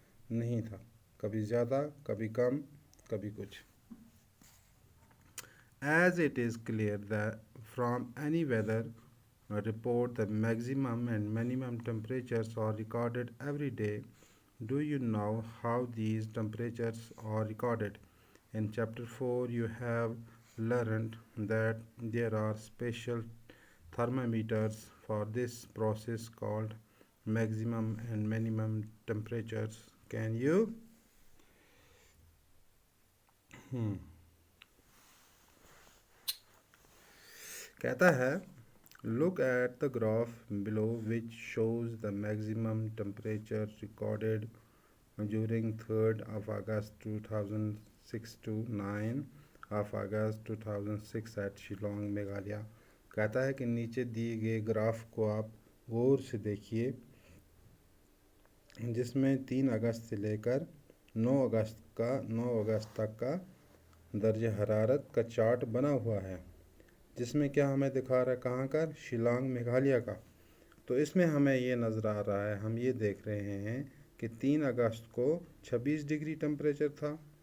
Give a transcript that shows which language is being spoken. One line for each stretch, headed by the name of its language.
Urdu: نہیں تھا، کبھی زیادہ، کبھی کم، کبھی کچھ۔
English: As it is clear that from any weather report the maximum and minimum temperatures are recorded every day. Do you know how these temperatures are recorded? In chapter 4 you have learned that there are special thermometers for this process called maximum and minimum temperatures. Can you
Urdu: کہتا ہے
English: Look at the graph below which shows the maximum temperature recorded during 3rd of August 2006 to 9 of August 2006 at Shillong, Meghalaya.
Urdu: کہتا ہے کہ نیچے دیے گئے graph کو آپ غور سے دیکھیے جس میں 3 اگست سے لے کر 9 اگست تک کا درجہ حرارت کا چارٹ بنا ہوا ہے، جس میں کیا ہمیں دکھا رہا ہے، کہاں کا، شیلانگ میگھالیہ کا۔ تو اس میں ہمیں یہ نظر آ رہا ہے، ہم یہ دیکھ رہے ہیں کہ 3 اگست کو 26 ڈگری ٹمپریچر تھا،